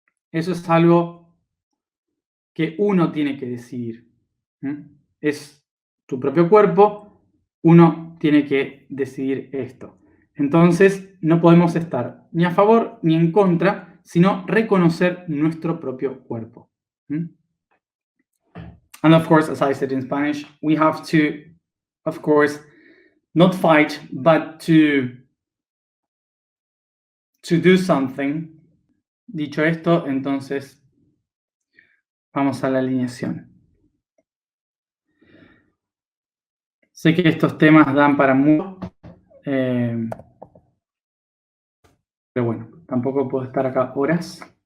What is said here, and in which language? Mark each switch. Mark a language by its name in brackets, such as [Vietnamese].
[Spanish] Eso es algo que uno tiene que decidir. Es tu propio cuerpo, uno tiene que decidir esto. Entonces, no podemos estar ni a favor ni en contra, sino reconocer nuestro propio cuerpo. [English] And of course, as I said in Spanish, we have to, of course, not fight, but to do something. [Spanish] Dicho esto, entonces, vamos a la alineación. Sé que estos temas dan para mucho, pero bueno, tampoco puedo estar acá horas.